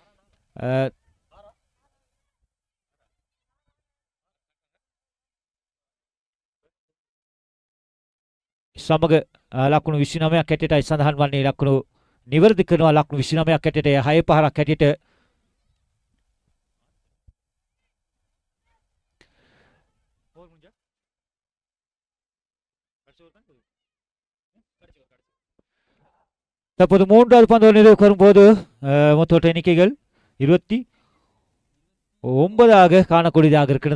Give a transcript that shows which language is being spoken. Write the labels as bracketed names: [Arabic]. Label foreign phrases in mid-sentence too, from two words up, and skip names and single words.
[Sinhala] සමග ලකුණු 29ක් හැටියටයි සඳහන් වන්නේ. ලකුණු නිවැරදි කරනවා ලකුණු 29ක් හැටියට 6 පහරක් හැටියට. [Tamil] தற்போது 3வது பந்து நிறைவுக்கு வரும்போது மொத்த எண்ணிக்கைகள் 29 காணக்கூடியதாக இருக்கிறது.